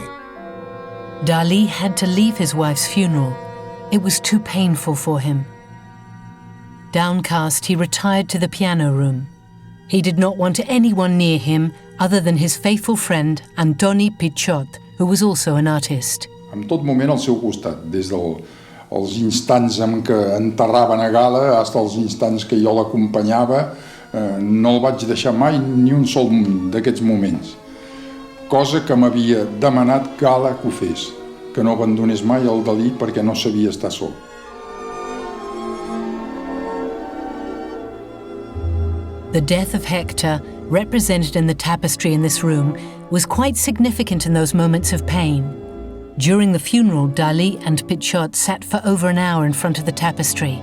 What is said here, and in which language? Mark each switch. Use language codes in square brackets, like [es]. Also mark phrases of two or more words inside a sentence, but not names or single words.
[en] Dali had to leave his wife's funeral. It was too painful for him. Downcast, he retired to the piano room. He did not want anyone near him other than his faithful friend Antoni Pichot, who was also an artist. [ca] En tot moment al seu costat, des dels instants en què enterraven a Gala fins als instants que jo l'acompanyava, no el vaig deixar mai ni un sol d'aquests moments. Cosa que m'havia demanat Gala que ho fes, que no abandonés mai el Dalí perquè no sabia estar sol. [en] The death of Hector, represented in the tapestry in this room, was quite significant in those moments of pain. During the funeral, Dali and Pichot sat for over an hour in front of the tapestry.